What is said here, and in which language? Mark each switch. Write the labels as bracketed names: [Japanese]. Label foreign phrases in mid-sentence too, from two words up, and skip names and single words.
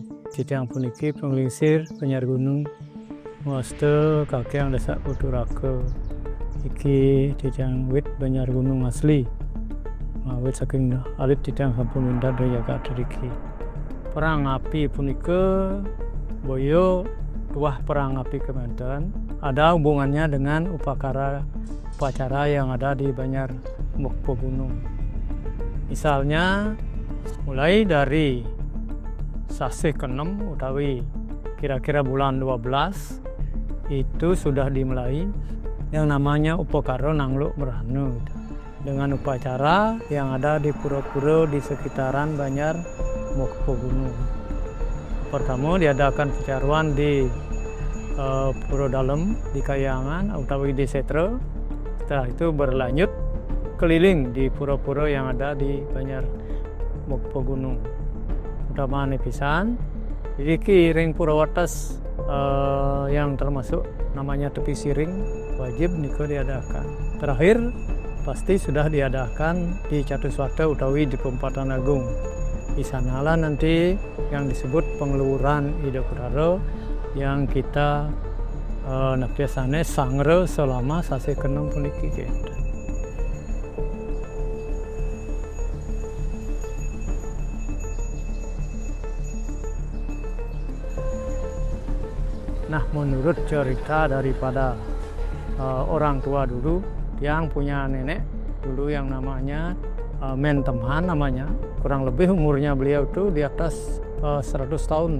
[Balinese] Titiang puniki penglingsir Banjar Gunung Ngaste Kakyang Desak Puturake. Iki titiang wit Banjar Gunung asli. Wit saking alit titiang sampun minda daya kaderiki. Perang api punika boyo tuah perang api kemanten [Indonesian] ada hubungannya dengan upacara yang ada di Banjar Mukpo Gunung. Misalnya mulai dari sasih ke-6 utawi kira-kira bulan 12 itu sudah dimulai yang namanya upacara Nangluk Merhanu dengan upacara yang ada di pura-pura di sekitaran Banjar Mukpo Gunung. Pertama diadakan percaruan di Pura Dalem di Kayangan utawi di Setre. Setelah itu berlanjut keliling di pura-pura yang ada di Banjar Mukpo Gunung. [Balinese] Utamaan pisan iki ring pura wates [Indonesian] yang termasuk namanya tepi siring wajib niko diadakan. Terakhir pasti sudah diadakan di Catuswata utawi di Perempatan Agung. Di sanalah nanti yang disebut pengeluaran Ida Kuraro yang kita biasanya sangre selama sasi ke-6 puniki gitu. Nah, menurut cerita daripada orang tua dulu yang punya nenek dulu yang namanya Mentemhan namanya, kurang lebih umurnya beliau itu di atas 100 tahun.